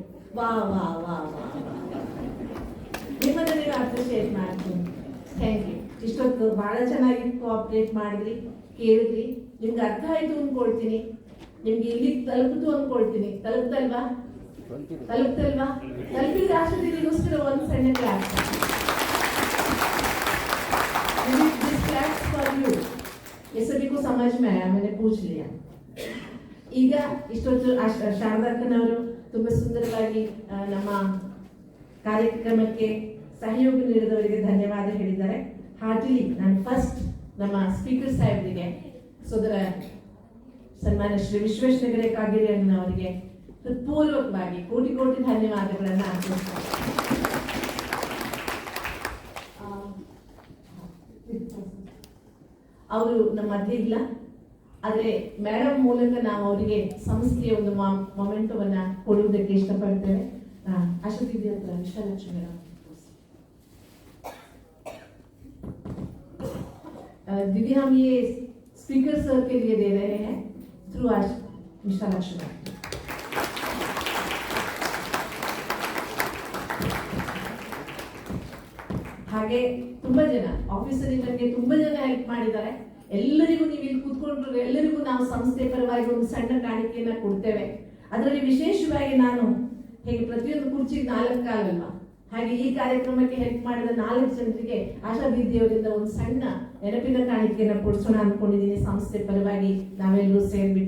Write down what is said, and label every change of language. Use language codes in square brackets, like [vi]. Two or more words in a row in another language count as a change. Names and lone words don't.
[kn] ವಾ ವಾ ವಾ ವಾ. ನಿಮ್ಮನ್ನ ನೀವು ಅಪ್ರಿಷಿಯೇಟ್ ಮಾಡ್ತೀನಿ. [en] Thank you. [kn] ಇಷ್ಟೊತ್ತು ಬಹಳ ಚೆನ್ನಾಗಿ ಕೋಆಪರೇಟ್ ಮಾಡಿದ್ರಿ, ಕೇಳಿದ್ರಿ. ನಿಮ್ಗೆ ಅರ್ಥ ಆಯ್ತು ಅನ್ಕೊಳ್ತೀನಿ. ನಿಮ್ಗೆ ಇಲ್ಲಿ ತಲುಪಿತು ಅನ್ಕೊಳ್ತೀನಿ. ತಲುಪ್ತಲ್ವಾ? ತಲುಪಿದ್ರೆ ಆಶಾದಿಗೋಸ್ಕರ ಒಂದು ಸಣ್ಣ ಕ್ಲಾಸ್. [en] for you [hi] ये सभी को समझ में आया, मैंने पूछ लिया. [kn] ಈಗ ಇಷ್ಟೊತ್ತು ಶಾರದಾಕ್ಕನವರು ತುಂಬಾ ಸುಂದರವಾಗಿ ನಮ್ಮ ಕಾರ್ಯಕ್ರಮಕ್ಕೆ ಸಹಯೋಗ ನೀಡಿದವರಿಗೆ ಧನ್ಯವಾದ ಹೇಳಿದ್ದಾರೆ. ಹಾರ್ಟಿಲಿ ನಾನು ಫಸ್ಟ್ ನಮ್ಮ ಸ್ಪೀಕರ್ ಸಾಹೇಬರಿಗೆ, ಸೋದರ ಸನ್ಮಾನ್ಯ ಶ್ರೀ ವಿಶ್ವೇಶ್ವರ ಕಾಗೇರಿ ಅಣ್ಣನವರಿಗೆ ಹೃತ್ಪೂರ್ವಕವಾಗಿ ಕೋಟಿ ಕೋಟಿ ಧನ್ಯವಾದಗಳನ್ನು ಅರ್ಪಿಸ್ತಾರೆ. ಅವರು ನಮ್ಮ ಮಧ್ಯೆ ಇಲ್ಲ, ಆದರೆ ಮೇಡಮ್ ಮೂಲಕ ನಾವು ಅವರಿಗೆ ಸಂಸ್ಥೆಯ ಒಂದು ಮೊಮೆಂಟೋವನ್ನ ಕೊಡುವುದಕ್ಕೆ ಇಷ್ಟಪಡ್ತೇವೆ. ಆಶಾ ದೀದಿ ಹತ್ರ ವಿಶಾಲಕ್ಷ್ಮಿ ಮೇಡಮ್. [hi] दीदी हम ये स्पीकर सर के लिए दे रहे हैं थ्रू विशालक्ष्मी. [kn] ಹಾಗೆ ತುಂಬಾ ಜನ ಆಫೀಸರ್ ನನಗೆ ತುಂಬಾ ಜನ ಹೆಲ್ಪ್ ಮಾಡಿದ್ದಾರೆ. ಎಲ್ಲರಿಗೂ ನೀವು ಇಲ್ಲಿ ಕೂತ್ಕೊಂಡ್ರು ಎಲ್ಲರಿಗೂ ನಾವು ಸಂಸ್ಥೆ ಪರವಾಗಿ ಒಂದು ಸಣ್ಣ ಕಾಣಿಕೆಯನ್ನ ಕೊಡ್ತೇವೆ. ಅದರಲ್ಲಿ ವಿಶೇಷವಾಗಿ ನಾನು ಹೇಗೆ ಪ್ರತಿಯೊಂದು ಕುರ್ಚಿಗೆ 4 ಕಾಲಲ್ವಾ, ಹಾಗೆ ಈ ಕಾರ್ಯಕ್ರಮಕ್ಕೆ ಹೆಲ್ಪ್ ಮಾಡಿದ 4 ಜನರಿಗೆ ಆಶಾ ದೀದಿಯವರಿಂದ ಒಂದು ಸಣ್ಣ ನೆನಪಿನ ಕಾಣಿಕೆಯನ್ನ ಕೊಡಿಸೋಣ ಅನ್ಕೊಂಡಿದ್ದೀನಿ ಸಂಸ್ಥೆ ಪರವಾಗಿ ನಾವೆಲ್ಲರೂ ಸೇರ್ಬಿಟ್ಟು.